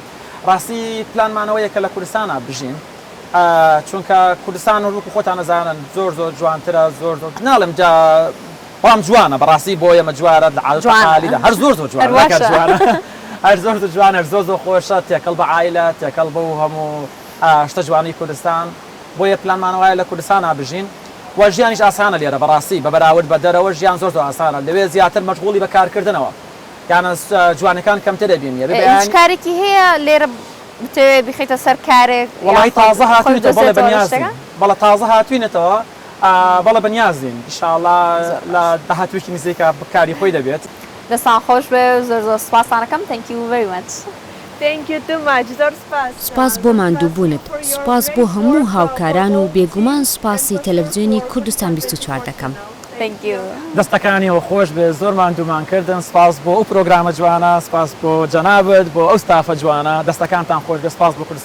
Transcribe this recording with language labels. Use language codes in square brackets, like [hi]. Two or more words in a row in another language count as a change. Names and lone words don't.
[ckb] ڕاستی پلانمانەوەیە کە لە کوردستانە بژین چونکە کوردستان و ڕووک خۆتان نەزانن زۆر جوانترە زۆر ناڵم جا بەڵام جوانە بەڕاستی بۆ ئێمە جوارە لە عادەتەکانیدا هەر زۆر جوانە هەر زۆر جوانە زۆر خۆشە تێکەڵ بە عایلە تێکەڵ بە هەموو شتە جوانی کوردستان بۆیە پلانمانەوەیە لە کوردستانە بژین و ژیانیش ئاسانە لێرە بەڕاستی بە بەراورد بە دەرەوە ژیان زۆر ئاسانە لەوێ زیاتر مەشغوڵی بە کارکردنەوە یانە جوانەکان کەمتر دەبینی کارێکی هەیە لێرە بتەوێت بخیتە سەر کارێک وڵی تازە هاتوویتە بەڵێ بەنیازین بەڵە تازە هاتووینەتەوە بەڵە بەنیازین ئینشاءڵڵا لە داهاتوویەکی نزیکە بکاری خۆی دەبێت دەستان خۆش بێ زۆر سوپاسانەکەم [en] thank you very much. Thank you too much. [ckb] زۆر سوپاس بۆ ماندووبوونت سوپاس بۆ هەموو هاوکاران و بێگومان سوپاسی تەلەڤیزیۆنی کوردستان 24 دەکەم. دەستەکانیەوە خۆش بێ زۆرمان دوومان کردن سپاس بۆ ئەو پرۆگرامە جوانە سپاس بۆ جەنابەت بۆ ئەو ستافە جوانە دەستەکانتان خۆش بێ سپاس بۆ کوردستان